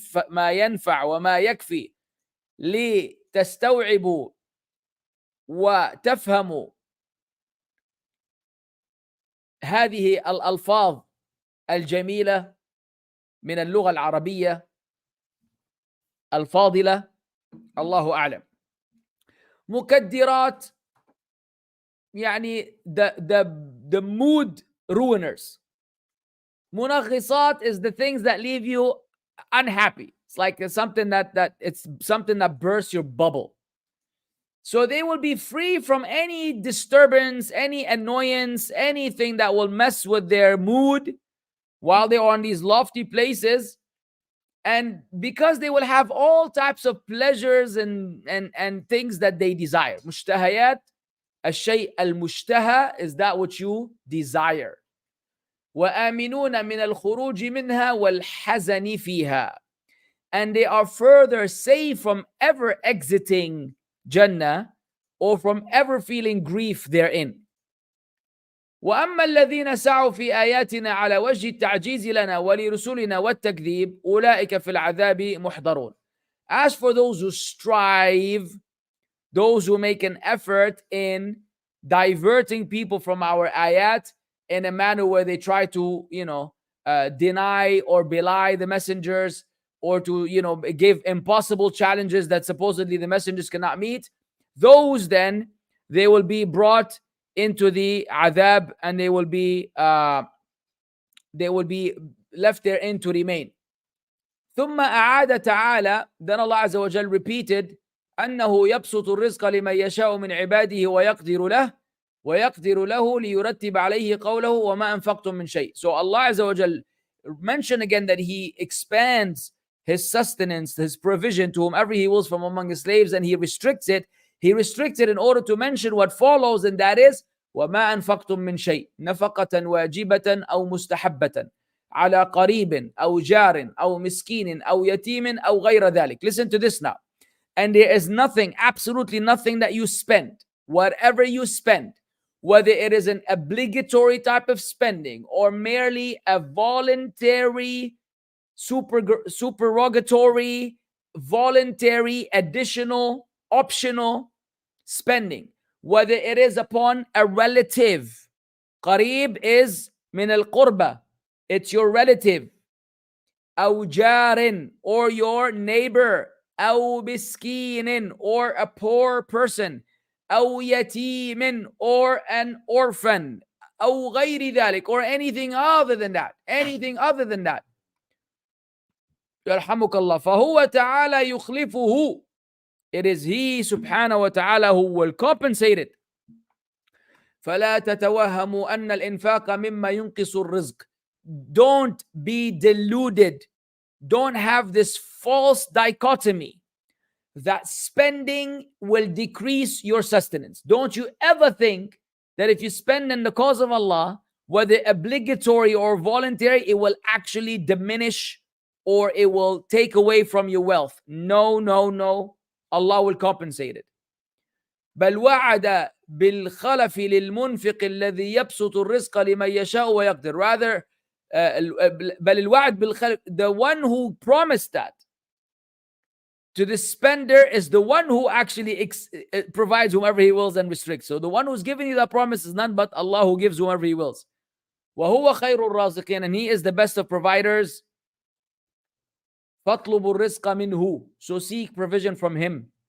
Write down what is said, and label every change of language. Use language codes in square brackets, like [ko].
[ar] ما ينفع وما يكفي لتستوعبوا وتفهموا هذه الألفاظ الجميلة من اللغة العربية الفاضلة؟ الله أعلم. مكدرات يعني [en] the mood ruiners. منغصات is the things that leave you unhappy. It's like something that bursts your bubble. So they will be free from any disturbance, any annoyance, anything that will mess with their mood while they are on these lofty places. And because they will have all types of pleasures and things that they desire. [ar] مشتهيات, الشيء المشتهى [en] is that which you desire. [ar] وآمنون من الخروج منها والحزن فيها. [en] And they are further safe from ever exiting Jannah or from ever feeling grief therein. [ar] وأما الذين سعوا في آياتنا على وجه التعجيز لنا ولرسلنا والتكذيب أولئك في العذاب محضرون. [en] As for those who strive, those who make an effort in diverting people from our ayat in a manner where they try to, deny or belie the messengers, or to, give impossible challenges that supposedly the messengers cannot meet, those then, they will be brought into the adhab and they will be left therein to remain. [ar] ثم أعاد تعالى, [en] then Allah Azza wa Jal repeated, [ar] أنه يبسط الرزق لمن يشاء من عباده ويقدر له ليرتب عليه قوله وما أنفقتم من شيء. [en] So Allah Azza wa Jal mentioned again that He expands His sustenance, His provision to whomever He wills from among His slaves, and He restricts it. He restricted in order to mention what follows, and that is [ar] وما أنفقتم من شيء نفقة واجبة أو مستحبة على قريب أو جار أو مسكين أو يتيم أو غير ذلك. [en] Listen to this now. And there is nothing, absolutely nothing that you spend, whatever you spend, whether it is an obligatory type of spending or merely a voluntary, supererogatory, voluntary, additional, optional spending, whether it is upon a relative, [ar] قريب is من القربة. [en] It's your relative. [ar] أو جار, [en] or your neighbor. [ar] أو مسكين, [en] or a poor person. [ar] أو يتيم, [en] or an orphan. [ar] أو غير ذلك, [en] or anything other than that. Anything other than that. [ar] يرحمك الله. فهو تعالى يخلفه. [en] It is He subhanahu wa ta'ala who will compensate it. [ar] فلا تتوهموا أن الإنفاق مما ينقص الرزق. [en] Don't be deluded. Don't have this false dichotomy that spending will decrease your sustenance. Don't you ever think that if you spend in the cause of Allah, whether obligatory or voluntary, it will actually diminish or it will take away from your wealth. No, no, no. Allah will compensate it. [ar] بل وعد بالخلف للمنفق الذي يبسط الرزق لمن يشاء ويقدر. [en] Rather, [ar] بل الوعد بالخلف, [en] the one who promised that to the spender is the one who actually provides whomever he wills and restricts. So the one who's giving you that promise is none but Allah, who gives whomever he wills. [ar] وهو خير الرازقين, [en] and He is the best of providers. [ar] فاطلبوا الرزق منه, [en] so seek provision from Him.